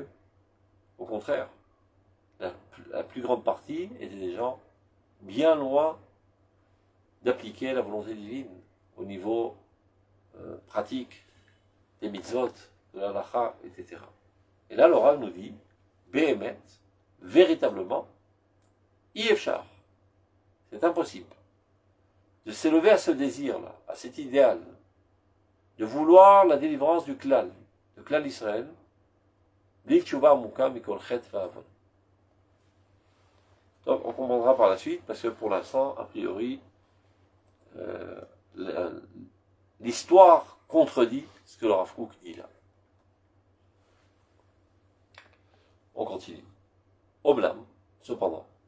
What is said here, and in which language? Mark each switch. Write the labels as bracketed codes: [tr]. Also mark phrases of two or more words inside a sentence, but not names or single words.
[fr] Au contraire, la plus grande partie étaient des gens bien loin d'appliquer la volonté divine au niveau pratique des mitzvot, de la halakha, etc. Et là, l'oral nous dit, Béhémet, véritablement, Yefchar. C'est impossible de s'élever à ce désir-là, à cet idéal, de vouloir la délivrance du [he] כלל ישראל, בלי תשובה עמוקה מכל חטא ועוון. [fr] Donc, on comprendra par la suite, parce que pour l'instant, a priori, l'histoire contredit ce que le Rav Kook dit là. On continue. Oblam, cependant.